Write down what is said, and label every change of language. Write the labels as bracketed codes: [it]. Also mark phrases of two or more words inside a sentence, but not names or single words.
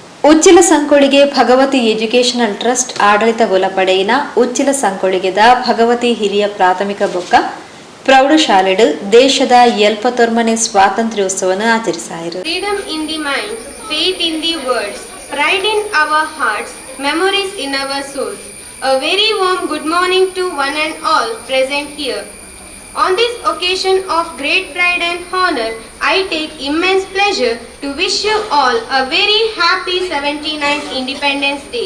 [tcy] ಉಚ್ಚಿಲ ಸಂಕೊಳಿಗೆ ಭಗವತಿ ಎಜುಕೇಷನಲ್ ಟ್ರಸ್ಟ್ ಆಡಳಿತ ಒಲಪಡೆಯಿನ ಉಚ್ಚಿಲ ಸಂಕೊಳಿಗೆದ ಭಗವತಿ ಹಿರಿಯ ಪ್ರಾಥಮಿಕ ಬೊಕ್ಕ ಪ್ರೌಢಶಾಲೆಡು ದೇಶದ 70ನೇ ಸ್ವಾತಂತ್ರ್ಯೋತ್ಸವವನ್ನು ಆಚರಿಸಾಯಿರು. [en] Freedom in the mind, faith in the words, pride in our hearts, memories in our souls. A very warm good morning to one and all present here. On this occasion of great pride and honor, I take immense pleasure to wish you all a very happy 79th Independence Day.